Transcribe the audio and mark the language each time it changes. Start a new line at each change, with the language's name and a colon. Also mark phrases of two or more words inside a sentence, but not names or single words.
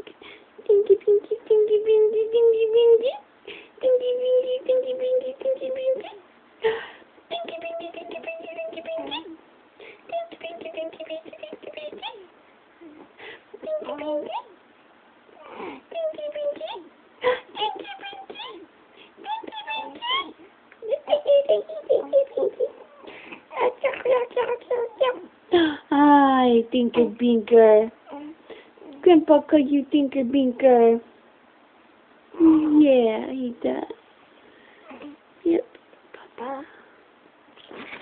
English: Dinky, pinky, dinky, pinky, dinky, pinky. Dinky, pinky, dinky, pinky, dinky, pinky. Dinky, pinky, dinky, pinky, dinky, pinky. Dinky, pinky, dinky, pinky, dinky, pinky. Dinky, pinky. Dinky, pinky. Dinky, pinky. Dinky, pinky. Dinky, pinky. Hi, Tinker Binker. Grandpa call you Tinker Binker. Yeah, he does. Yep, Papa.